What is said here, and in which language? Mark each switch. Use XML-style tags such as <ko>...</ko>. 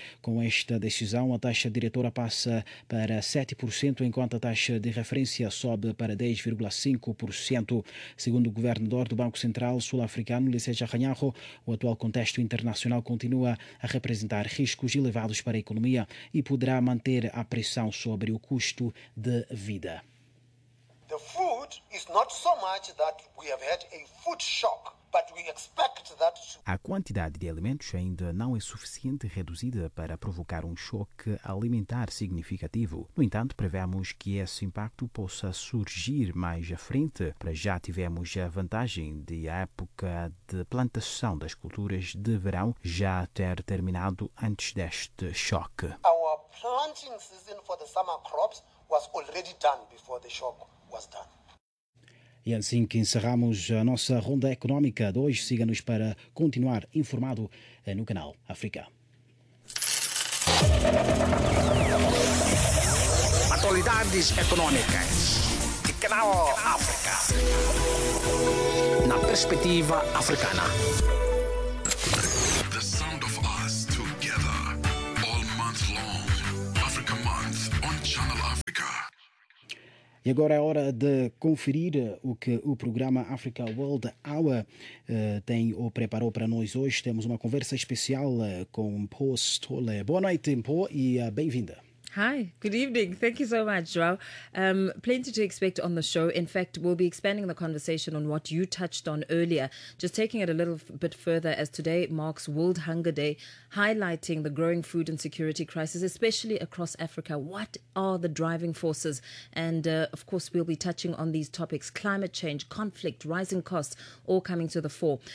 <pt>Com esta decisão, a taxa diretora passa para 7%, enquanto a taxa de referência sobe para 10,5%. Segundo o governador do Banco Central Sul-Africano, Lesetse Ranyaho, o atual contexto internacional continua a representar riscos elevados para a economia e poderá manter a pressão sobre o custo de vida.</pt> <en>The food is not so much that we have had a food shock, but we expect that to...</en> <pt>A quantidade de alimentos ainda não é suficiente reduzida para provocar um choque alimentar significativo. No entanto, prevemos que esse impacto possa surgir mais à frente. Para já tivemos a vantagem de a época de plantação das culturas de verão já ter terminado antes deste choque.</pt> <en>Our planting season for the summer crops was already done before the shock was done.</en> <pt>E assim que encerramos a nossa ronda económica de hoje, siga-nos para continuar informado no Canal África. Atualidades económicas de Canal África. Na perspectiva africana. E agora é hora de conferir o que o programa Africa World Hour tem ou preparou para nós hoje. Temos uma conversa especial com Mpho Stole. Boa noite, Mpho, e bem-vinda.</pt> <en>Hi, good evening. Thank you so much, Joao. Plenty to expect on the show. In fact, we'll be expanding the conversation on what you touched on earlier, just taking it a little bit further as today marks World Hunger Day, highlighting the growing food insecurity crisis, especially across Africa. What are the driving forces? And of course, we'll be touching on these topics, climate change, conflict, rising costs, all coming to the fore.</en>